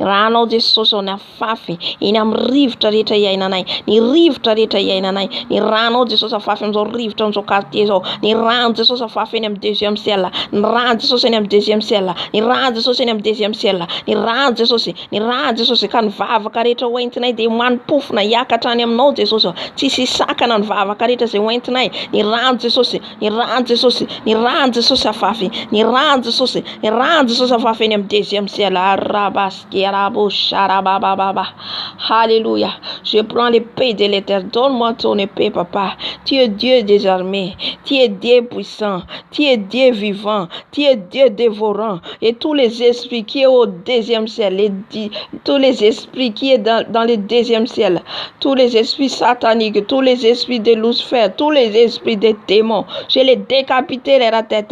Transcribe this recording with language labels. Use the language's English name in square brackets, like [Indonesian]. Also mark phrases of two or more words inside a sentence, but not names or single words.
[Malagasy] ranao Jesosy ao ny afafy eny amin'ny rivotra rehetra iainanay, ny rivotra rehetra iainanay, ny ranao Jesosy afafy amin'izao rivotra amin'izao quartier zao, ny rano Jesosy afafy eny amin'ny [French] deuxième ciel, [Malagasy] ny rano Jesosy eny amin'ny [French] deuxième ciel, [Malagasy] ny rano Jesosy eny amin'ny [French] deuxième ciel, [Malagasy] ny rano Jesosy ka ny vavaka rehetra hoentinay dia manimpofona hiakatra any aminao Jesosy, tsisy sakana ny vavaka rehetra izay hoentinay. Ny rano Jesosy, ny rano Jesosy, ny rano Jesosy afafy, ny rano Jesosy, ny rano Jesosy afafy eny amin'ny [French] deuxième ciel. [Malagasy] Halleluja. [French] Je prends l'épée de l'Éternel. Donne-moi ton épée, papa. Tu es Dieu des armées. Tu es Dieu puissant. Tu es Dieu vivant. Tu es Dieu dévorant. Et tous les esprits qui sont au deuxième ciel, tous les esprits qui sont dans le deuxième ciel, tous les esprits sataniques, tous les esprits de Lucifer, tous les esprits des démons, je les décapite leur tête.